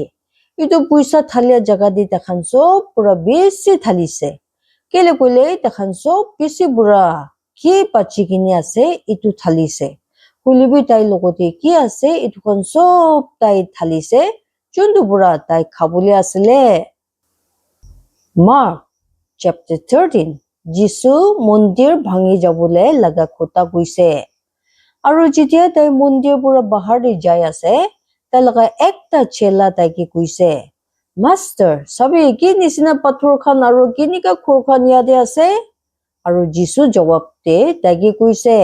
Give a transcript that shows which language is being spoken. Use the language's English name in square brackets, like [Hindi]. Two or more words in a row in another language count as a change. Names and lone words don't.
[Naga Pidgin] Itu puisa thalia jaga di takhan sob pura besi thalise. Kele kule takhan sob besi pura ki pachi kini ase itu thalise. Kulibi tai logote ki ase itu kan sob tai thalise. Chuntu pura tai khabule asile. [English] Mark chapter 13. [Naga Pidgin] Jisu mondir bhangi jabule laga kota kuise. Aro jitia tai mondir pura bahar de jai ase. Tai laga ekta chela tai ki kuise. Master, sabi ki nisina pathor khan aro kinika khur khan yade ase? Aro Jisu jawab te tai ki kuise.